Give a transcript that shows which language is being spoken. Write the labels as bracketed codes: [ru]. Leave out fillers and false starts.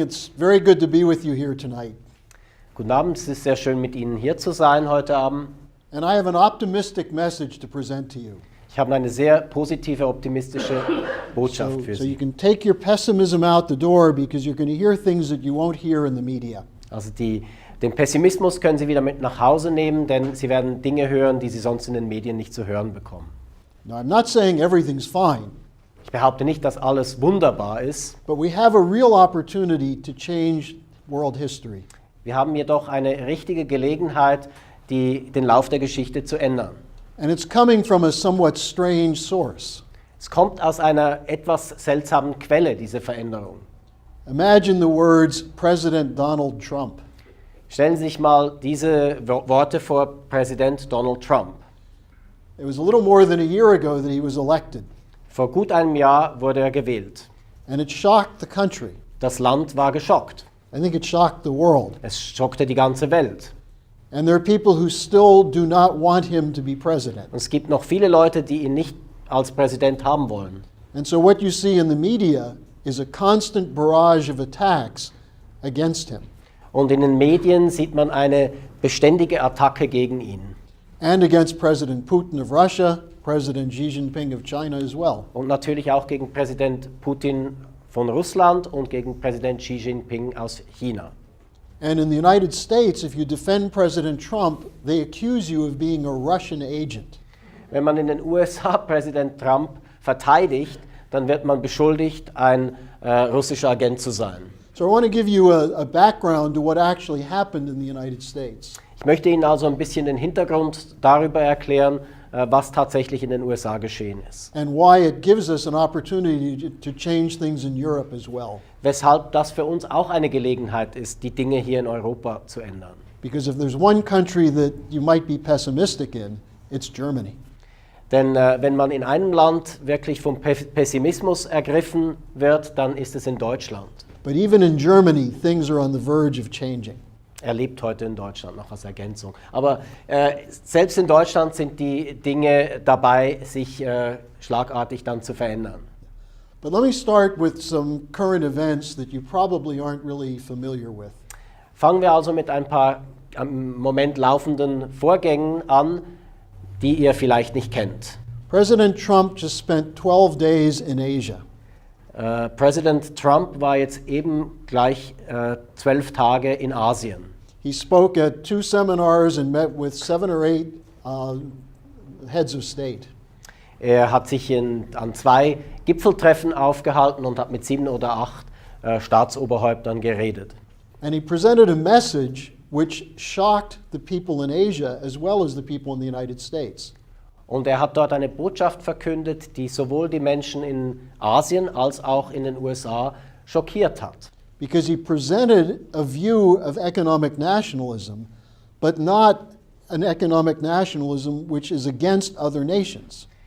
[en] It's very good to be with you here tonight. [de] Guten Abend, es ist sehr schön, mit Ihnen hier zu sein heute Abend. [en] And I have an optimistic message to present to you. [de] Ich habe eine sehr positive, optimistische Botschaft für [en] So you [de] Sie. [en] can take your pessimism out the door because you're going to hear things that you won't hear in the media. [de] Also den Pessimismus können Sie wieder mit nach Hause nehmen, denn Sie werden Dinge hören, die Sie sonst in den Medien nicht zu hören bekommen. [en] Now, I'm not saying everything's fine, [de] Ich behaupte nicht, dass alles wunderbar ist. [en] but we have a real opportunity to change world history. [de] Wir haben jedoch eine richtige Gelegenheit, den Lauf der Geschichte zu ändern. [en] And it's coming from a somewhat strange source. [de] Es kommt aus einer etwas seltsamen Quelle, diese Veränderung. [en] Imagine the words President Donald Trump. [de] Stellen Sie sich mal diese Worte vor, Präsident Donald Trump. [en] It was a little more than a year ago that he was elected, [de] Vor gut einem Jahr wurde er gewählt. [en] and it shocked the country. [de] Das Land war geschockt. [en] I think it shocked the world. [de] Es schockte die ganze Welt. [en] And there are people who still do not want him to be president. [de] Und es gibt noch viele Leute, die ihn nicht als Präsident haben wollen. [en] And so what you see in the media is a constant barrage of attacks against him [de] Und in den Medien sieht man eine beständige Attacke gegen ihn. [en] and against President Putin of Russia, President Xi Jinping of China as well. [de] Und natürlich auch gegen Präsident Putin von Russland und gegen Präsident Xi Jinping aus China. [en] And in the United States, if you defend President Trump, they accuse you of being a Russian agent. [de] Wenn man in den USA Präsident Trump verteidigt, dann wird man beschuldigt, ein russischer Agent zu sein. [en] So I want to give you a background to what actually happened in the United States. [de] Ich möchte Ihnen also ein bisschen den Hintergrund darüber erklären, was tatsächlich in den USA geschehen ist. [en] And why it gives us an opportunity to change things in Europe as well. [de] Weshalb das für uns auch eine Gelegenheit ist, die Dinge hier in Europa zu ändern. [en] Because if there's one country that you might be pessimistic in, it's Germany. [de] Denn wenn man in einem Land wirklich vom Pessimismus ergriffen wird, dann ist es in Deutschland. [en] But even in Germany, things are on the verge of changing. [de] Er lebt heute in Deutschland noch als Ergänzung. Aber selbst in Deutschland sind die Dinge dabei, sich schlagartig dann zu verändern. [en] But let me start with some current events that you probably aren't really familiar with. [de] Fangen wir also mit ein paar im Moment laufenden Vorgängen an, die ihr vielleicht nicht kennt. [en] President Trump just spent 12 days in Asia. [de] Präsident Trump war jetzt eben gleich 12 Tage in Asien. [en] He spoke at 2 seminars and met with 7 or 8 heads of state. [de] Er hat sich an 2 Gipfeltreffen aufgehalten und hat mit 7 oder 8 Staatsoberhäuptern geredet. [en] And he presented a message which shocked the people in Asia as well as the people in the United States. [de] Und er hat dort eine Botschaft verkündet, die sowohl die Menschen in Asien als auch in den USA schockiert hat. [en] Because he presented a view of economic nationalism, but not an economic nationalism which is against other nations.